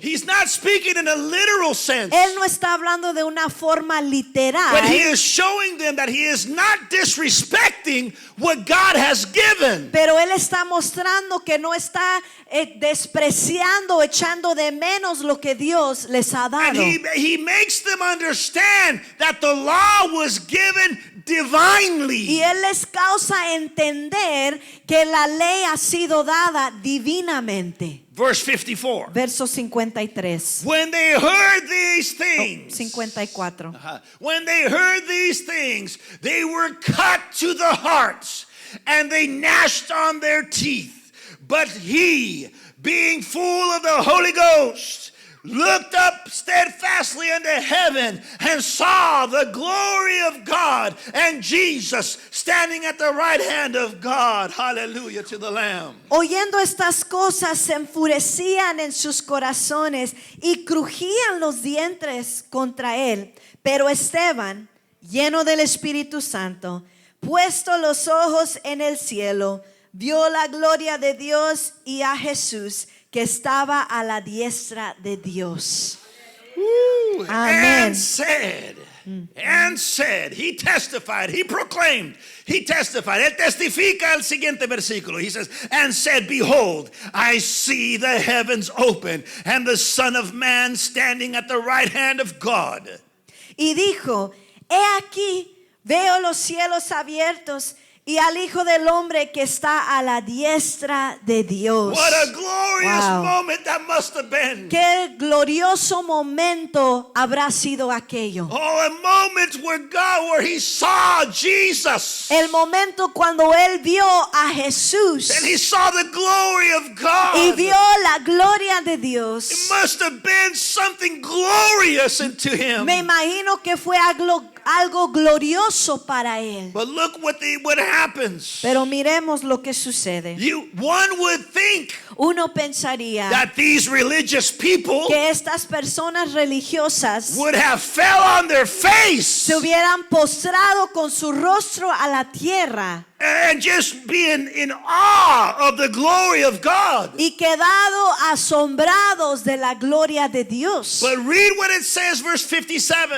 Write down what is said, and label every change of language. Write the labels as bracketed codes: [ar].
[en] He's not speaking in a literal sense. [es] Él no está hablando de una forma literal. [en] But he is showing them that he is not disrespecting what God has given. [es] Pero él está mostrando que no está despreciando, echando de menos lo que Dios les ha dado. [en] And he makes them understand that the law was given divinely. [es] Y él les causa entender que la ley ha sido dada divinamente. [en] Verse 54. [es] Verso 53. [en] When they heard these things, [es] 54. [en] when they heard these things, they were cut to the heart, and they gnashed on their teeth. But he, being full of the Holy Ghost, looked up steadfastly unto heaven and saw the glory of God and Jesus standing at the right hand of God. Hallelujah to the Lamb. [es] Oyendo estas cosas se enfurecían en sus corazones y crujían los dientes contra él. Pero Esteban, lleno del Espíritu Santo, puesto los ojos en el cielo, vio la gloria de Dios y a Jesús que estaba a la diestra de Dios. [en] Amen. And said, he testified, he proclaimed, he testified. [es] Él testifica el siguiente versículo. [en] He says, and said, behold, I see the heavens open and the Son of Man standing at the right hand of God. [es] Y dijo, he aquí, veo los cielos abiertos y al Hijo del Hombre que está a la diestra de Dios. [en] What a glorious moment that must have been. [es] Qué glorioso momento habrá sido aquello. [en] Oh, a moment where he saw Jesus. [es] El momento cuando él vio a Jesús. [en] And he saw the glory of God. [es] Y vio la gloria de Dios. [en] It must have been something glorious into him. [es] Me imagino que fue algo glorioso para él. [en] But look what happens. [es] Pero miremos lo que sucede. [en] One would think [es] Uno pensaría [en] that these religious people [es] que estas personas religiosas [en] would have fell on their face [es] se hubieran postrado con su rostro a la tierra [en] and just being in awe of the glory of God. [es] y quedado asombrados de la gloria de Dios. [en] But read what it says, verse 57.